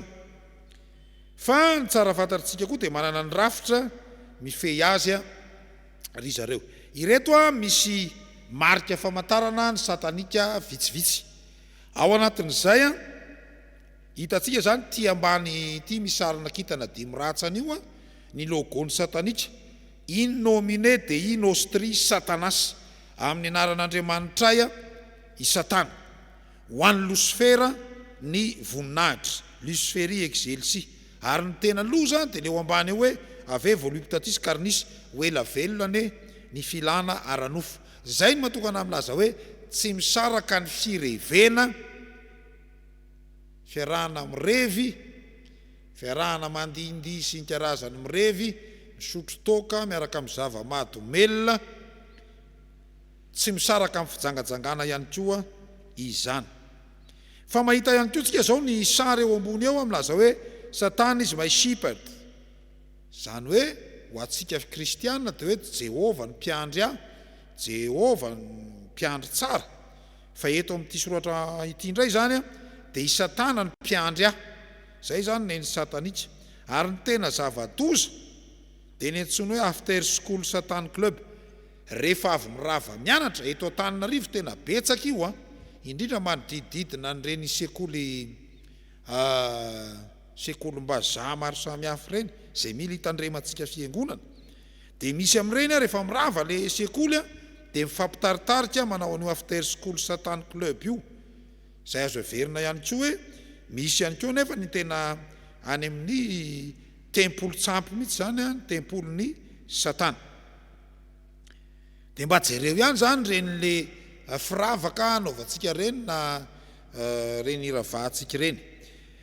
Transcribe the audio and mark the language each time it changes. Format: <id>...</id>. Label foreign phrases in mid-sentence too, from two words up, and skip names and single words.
<mg>Fa ny tsara fantatsika koa dia manana ny rafitra mifehy azy ry zareo. Ireto misy marika famantarana ny satanika vitsivitsy. Ao anatin'izay hitatsika zany ty ambany ty misarina kintana dimy ratsany io ny logon'ny satanika,</mg> <la>in nomine de in nostri satanas,</la> <mg>amin'ny anaran'Andriamanitra i satana, ho an'ny Lucifera ny voninahitra,</mg> <la>Luciferi excelsi.</la> <mg>Ary ny tena loza dia leo ambany hoe</mg> <la>ave voluptatis carnis</la> <mg>oela velona ny filana aranofo. Zay ny matokana amin'laza hoe tsy misaraka ny firevena, fiarahana mirevy, fiarahana mandindy sy ny karazany mirevy, misotro toka miaraka amin'ny zava-mahadomelona, tsy misaraka amin'ny fijangajangana ihany koa izany. Fa mahita ihany koa tsika zao ny sary eo ambony eo amin'laza hoe</mg> <en>Satan is my shepherd.</en> <mg>Zany hoe ho atsika kristianina dia hoe Jehova ny mpiandry ahy, Jehova ny mpiandry tsara. Fa eto amin'ity soratra ity indray zany dia i Satana ny mpiandry ahy. Zay zany ny satanika. Ary ny tena zava-doza dia ny antsoina hoe</mg> <en>after school Satan club.</en> <mg>Rehefa avy mirava mianatra eto Antananarivo tena betsaka io indrindra manodididina n'ireny sekolim-bazaha maro samihafa ireny izay mila hitandremantsika fiangonana. Dia misy amin'ireny rehefa mirava le sekoly dia mifampitaritarika manao an'io</mg> <en>after school Satan club</en> <mg>io. Izay azo heverina ihany koa hoe misy ihany koa nefa ny tena any amin'ny tempolo tsampy mihitsy zany ny tempolon'ny Satana. Dia mba jereo ihany zany reny le firavaka anaovantsika reny na reny iravahantsika reny.</mg>